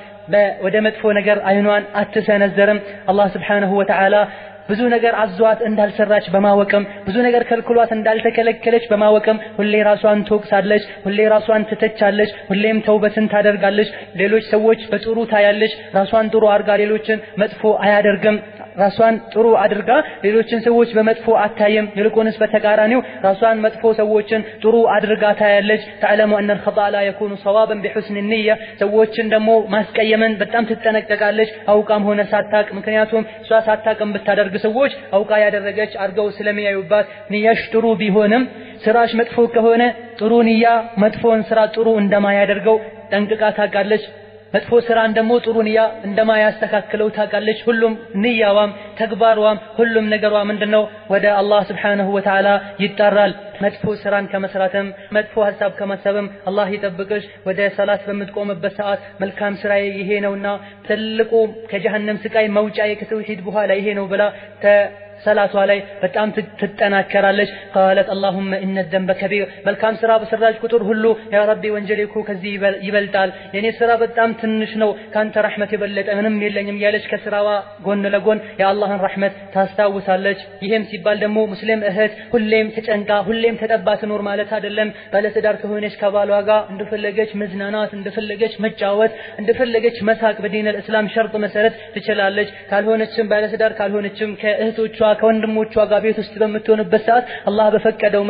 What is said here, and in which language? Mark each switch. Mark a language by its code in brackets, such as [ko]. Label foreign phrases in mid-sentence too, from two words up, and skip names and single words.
[am] ወደ መጥፎ ነገር አይኗን አትሰነዘርም አላህ [ar] سبحانه وتعالى [am] ብዙ ነገር አዟት እንዳልሰራች በማወቅም ብዙ ነገር ከልክሏት እንዳልተከለከለች በማወቅም ሁሌ ራሷን ትወቅሳለች ሁሌ ራሷን ትተቻለች ሁሌም ተውበትን ታደርጋለች ሌሎች ሰዎች በጥሩ ታያለች ራሷን ጥሩ አድርጋ ሌሎችን መጥፎ አያደርግም ራሷን ጥሩ አድርጋ ሌሎችን ሰዎች በመጥፎ አታየም ይልቁንስ በተቃራኒው ራሷን መጥፎ ሰዎችን ጥሩ አድርጋ ታያለች [ar] تعلم ان الخطا لا يكون صوابا بحسن النيه [am] ሰዎችን ደግሞ ማስቀየምን በጣም ትጠነቀቃለች አውቃም ሆነ ሳታቅ ምክንያቱም እሷ ሳታቅም ብታደርግ ሰዎች አውቃ ያደረገች አርገው ስለሚያዩባት ንያሽ ጥሩ ቢሆንም ስራሽ መጥፎ ከሆነ ጥሩ ንያ መጥፎን ስራ ጥሩ እንደማያደርገው ጠንቅቃ ታውቃለች መጥፎ ስራን ደግሞ ጥሩ ንያ እንደማያስተካክለው ታውቃለች ሁሉም ንያዋም ተግባሯም ሁሉም ነገሯ ምንድነው ወደ አላህ [ar] سبحانه وتعالى [am] ይጣራል መጥፎ ስራን ከመስራትም መጥፎ ሐሳብ ከማሰብም አላህ ይጠብቅሽ ወደ ሰላት በምትቆምበት ሰዓት መልካም ስራዬ ይሄ ነውና ትልቁ ከጀሃነም ስቃይ መውጫዬ ከተውሂድ በኋላ ይሄ ነው ብላ ሰላቷ ላይ በጣም ትጠናከራለች። [ar] قالت اللهم ان الذنب كبير [am] መልካም ስራ በሰራች ቁጥር ሁሉ [ar] يا ربي [am] ወንጀሌ እኮ ከዚህ ይበልጣል፣ የኔ ስራ በጣም ትንሽ ነው፣ ካንተ ረህመት የበለጠ ምንም የለኝም ያለች ከስራዋ ጎን ለጎን የአላህን ረህመት ታስታውሳለች። ይሄም ሲባል ደግሞ ሙስሊም እህት ሁሌም ተጨንቃ ሁሌም ተጠባ ትኖር ማለት አይደለም። ባለትዳር ከሆነች ከባሏ ጋር እንደፈለገች መዝናናት፣ እንደፈለገች መጫወት፣ እንደፈለገች መሳቅ በዲን الاسلام ሸርጥ መሰረት ትችላለች። ካልሆነችም ባለትዳር ካልሆነችም ከእህቶቿ ከወንድሞቿ ጋር ቤት ውስጥ በምትሆንበት ሰዓት አላህ በፈቀደው